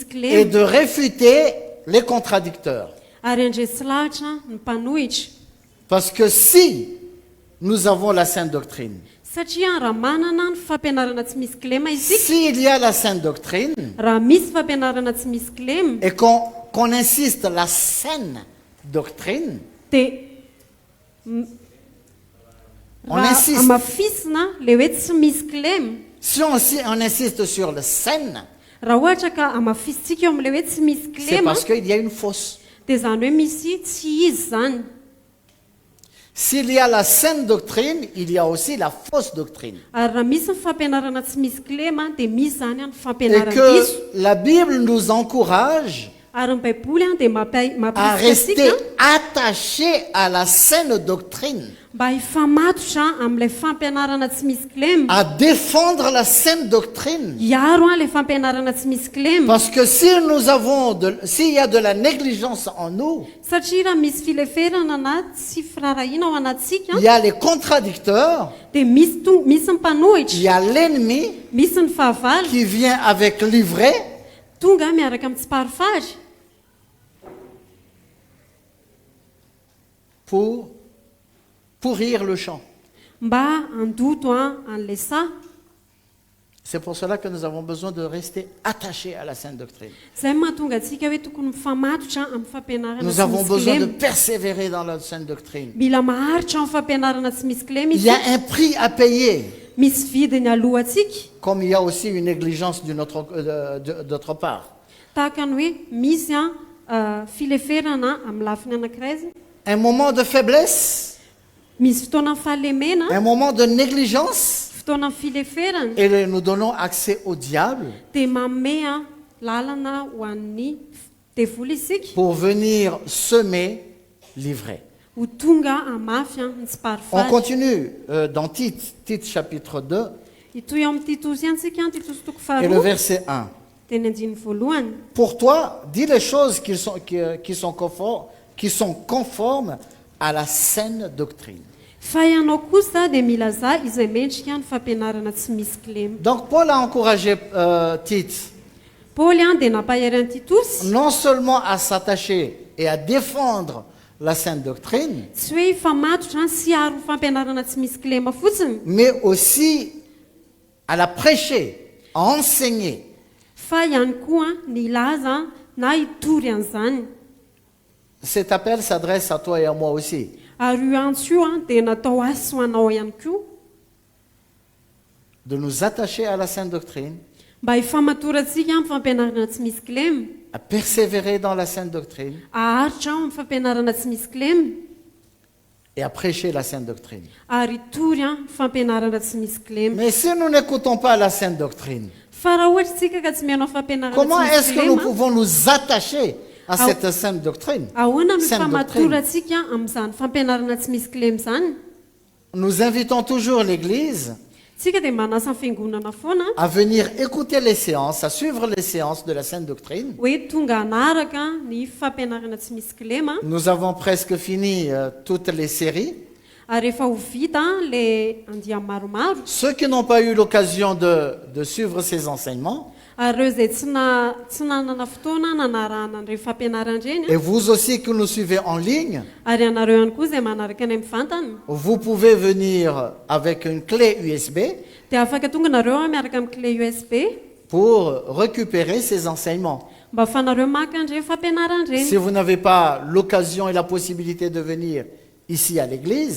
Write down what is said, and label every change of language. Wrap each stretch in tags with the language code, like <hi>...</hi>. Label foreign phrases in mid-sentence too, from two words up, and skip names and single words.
<fr>Et</fr> <mg>kilema</mg> <fr>de réfuter les contradicteurs.</fr> <mg>ary andresy lahatra ny mpanohitra</mg> <fr>Parce que si nous avons la sainte doctrine,</fr> <mg>satria raha manana ny fampianarana tsy misy kilema isika</mg> <fr>s'il y a la sainte doctrine</fr> <mg>raha misy fampianarana tsy misy kilema</mg> <fr>et qu'on insiste la saine doctrine,</fr> <mg>dia</mg> <fr>on</fr> <mg>raha</mg> <fr>insiste.</fr> <mg>amafisina le hoe tsy misy kilema</mg> <fr>Si on insiste sur le saine,</fr> <mg>raha ohatra ka amafisitsika eo amin'le hoe tsy misy</mg> <fr>c'est</fr> <mg>kilema</mg> <fr>parce qu'il y a une fausse.</fr> <mg>dia zany hoe misy tsy izy zany</mg> <fr>S'il y a la saine doctrine, il y a aussi la fausse doctrine.</fr> <mg>ary raha misy ny fampianarana tsy misy kilema dia misy zany ny</mg> <fr>Et</fr> <mg>fampianarana</mg> <fr>que</fr> <mg>diso</mg> <fr>la Bible nous encourage</fr> <mg>Ary ny baiboly dia</mg> <fr>à</fr> <mg>mampirisika</mg> <fr>rester</fr> <mg>antsika</mg> <fr>attaché à la saine doctrine,</fr> <mg>mba hifamatotra amin'ilay fampianarana tsy misy kilema,</mg> <fr>à défendre la saine doctrine.</fr> <mg>hiaro ilay fampianarana tsy misy kilema.</mg> <fr>Parce que si s'il y a de la négligence en nous,</fr> <mg>Satria raha misy fileferana na tsy firarahiana ao anatsika,</mg> <fr>il y a les contradicteurs,</fr> <mg>dia misy</mg> <fr>il y</fr> <mg>mpanohitra,</mg> <fr>a l'ennemi</fr> <mg>misy ny fahavalo</mg> <fr>qui vient avec l'ivraie</fr> <mg>tonga miaraka amin'ny tsiparifary</mg> <fr>pour pourrir le champ.</fr> <mg>mba andoto an'ilay saha.</mg> <fr>C'est pour cela que nous avons besoin de rester attachés à la sainte doctrine.</fr> <mg>Izay mahatonga antsika hoe tokony mifamatotra amin'ny fampianarana</mg> <fr>Nous</fr> <mg>tsy</mg> <fr>avons</fr> <mg>misy</mg> <fr>besoin de</fr> <mg>kilema.</mg> <fr>persévérer dans la sainte doctrine.</fr> <mg>Mila maharitra amin'ny fampianarana tsy misy kilema</mg> <fr>Il y</fr> <mg>izy.</mg> <fr>a un prix à payer,</fr> <mg>Misy vidiny alohantsika,</mg> <fr>comme il y a aussi une négligence d'autre part.</fr> <mg>tahaka ny hoe misy fileferana amin'ny lafiny anankiray izy.</mg> <fr>Un moment de faiblesse,</fr> <mg>Misy fotoana amin'ny fahalemena,</mg> <fr>un moment de négligence,</fr> <mg>fotoana amin'ny fileferana,</mg> <fr>et nous donnons accès au diable</fr> <mg>dia manome lalana ho an'ny devoly isika</mg> <fr>pour venir semer l'ivraie.</fr> <mg>ho tonga hamafy ny</mg> <fr>On</fr> <mg>tsiparifary.</mg> <fr>continue dans Tite chapitre 2</fr> <mg>Itoy eo amin'ny Titosy antsika, Titosy toko</mg> <fr>et le</fr> <mg>faharoa,</mg> <fr>verset 1.</fr> <mg>dia ny andiny voalohany.</mg> <fr>Pour toi, dis les choses qui sont conformes à la saine doctrine.</fr> <mg>Fa ianao kosa dia milaza izay mendrika ny fampianarana tsy misy kilema.</mg> <fr>Donc Paul a encouragé Tite</fr> <mg>Paoly dia nampahery an'i Titosy</mg> <fr>non seulement à s'attacher et à défendre la sainte doctrine,</fr> <mg>tsy hoe hifamatotra sy haro fampianarana tsy misy kilema fotsiny,</mg> <fr>mais aussi à la prêcher, à enseigner.</fr> <mg>fa ihany koa ny ilaza na hitory an'izany.</mg> <fr>Cet appel s'adresse à toi et à moi aussi.</fr> <mg>Ary io antso io dia natao asy ho anao ihany koa,</mg> <fr>De nous attacher à la sainte doctrine,</fr> <mg>mba hifamatorantsika amin'ny fampianarana tsy misy kilema,</mg> <fr>à persévérer dans la sainte doctrine</fr> <mg>aharitra ao amin'ny fampianarana tsy misy kilema,</mg> <fr>et à prêcher la sainte doctrine.</fr> <mg>ary hitory fampianarana tsy misy kilema.</mg> <fr>Mais si nous n'écoutons pas la sainte doctrine,</fr> <mg>Fa raha ohatra tsika ka tsy mianao fampianarana</mg> <fr>comment</fr> <mg>tsy</mg> <fr>est-ce</fr> <mg>misy</mg> <fr>que nous</fr> <mg>kilema,</mg> <fr>pouvons nous attacher à cette sainte doctrine?</fr> <mg>ahoana no</mg> <fr>Sainte</fr> <mg>famatorantsika amin'izany fampianarana tsy misy kilema izany?</mg> <fr>Nous invitons toujours l'Église</fr> <mg>Tsika dia manasa ny fiangonana foana</mg> <fr>à venir écouter les séances, à suivre les séances de la sainte doctrine.</fr> <mg>hoe tonga hanaraka ny fampianarana tsy misy kilema,</mg> <fr>Nous avons presque fini toutes les séries.</fr> <mg>ary efa ho vita le andia maromaro.</mg> <fr>Ceux qui n'ont pas eu l'occasion de suivre ces enseignements,</fr> <mg>Ary ireo izay tsy nanana fotoana nanarahana an'ireny fampianarana ireny,</mg> <fr>et vous aussi qui nous suivez en ligne,</fr> <mg>ary ianareo ihany koa izay manaraka any amin'ny vantany,</mg> <fr>vous pouvez venir avec une clé USB</fr> <mg>dia afaka tonga nareo miaraka amin'ny clé USB</mg> <fr>pour récupérer ces enseignements.</fr> <mg>mba afanareo maka an'ireny fampianarana ireny.</mg> <fr>Si vous n'avez pas l'occasion et la possibilité de venir ici à l'église,</fr>